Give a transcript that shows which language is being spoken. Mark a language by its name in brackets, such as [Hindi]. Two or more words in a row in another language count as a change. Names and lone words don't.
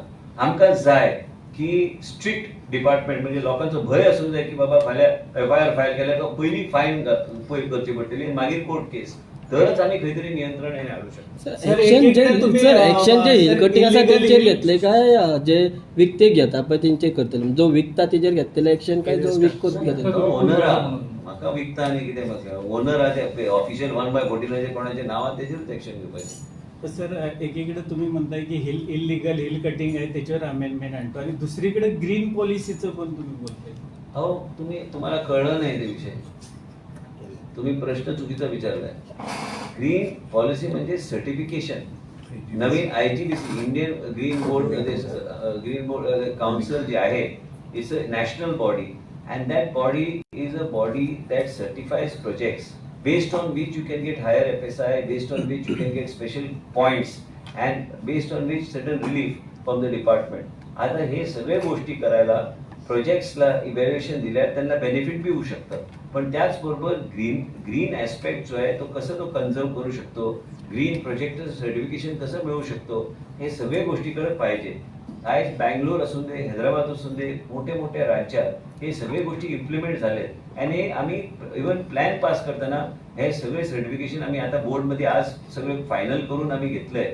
[Konkani] आमकां जाय की स्ट्रिक्ट डिपार्टमेंट, म्हणजे लोकांचो भंय आसूंक जाय की बाबा फाल्यां FIR फायल केल्यार तो पयली फायन करची पडटली, मागीर कोर्ट केस, तरच आमी खंय तरी नियंत्रण हाडूं शकता. एक्शन जे [English] hill cutting [Konkani] आसा तेंचेर घेतले काय जे विकतेक घेता पळय तेंचेर करतले? जो विकता तेजेर घेतलेले एक्शन काय जो विकत घेतले? ओनर म्हाका विकता आनी कितें म्हाका ओनर आहा ऑफिशियल 1/14 कोणाचे नांवान तेजेरूच एक्शन घेवपाचें. [Marathi] सर एकीकडे तुम्ही म्हणताय की [English] illegal hill cutting [Marathi] आहे त्याच्यावर अमेंडमेंट आणतो आणि दुसरीकडे ग्रीन पॉलिसीचं पण तुम्ही बोलताय. अहो तुम्हाला कळलं नाही ते विषय, तुम्ही प्रश्न चुकीचा विचारलाय. [English] green policy [Marathi] म्हणजे सर्टिफिकेशन. [English] नवीन IGBC इंडियन ग्रीन बोर्ड काउन्सिल [Marathi] जे आहे [English] it's a national body and that body is a body that certifies projects based on which you can get higher FSI, based on which you can get special points and based on which certain relief from the department. [Marathi] आता हे सगळे गोष्टी करायला प्रोजेक्ट्सला इव्हॅल्युएशन दिल्यार त्यांना बेनिफिट बी होऊ शकतं. पण त्याचबरोबर [English] green aspect [Marathi] जो आहे तो कसं तो कन्झर्व करू शकतो, ग्रीन प्रोजेक्टचं सर्टिफिकेशन कसं मिळवू शकतो, हे सगळे गोष्टीकडे पाहिजे. आज बँगलोर असून दे, हैदराबाद असून दे, मोठ्या राज्यात हे सगळे गोष्टी इम्प्लिमेंट झालेत आणि आम्ही इव्हन [English] plan pass [Marathi] करताना हे सगळे सर्टिफिकेशन आम्ही आता बोर्डमध्ये आज सगळे फायनल करून आम्ही घेतलंय.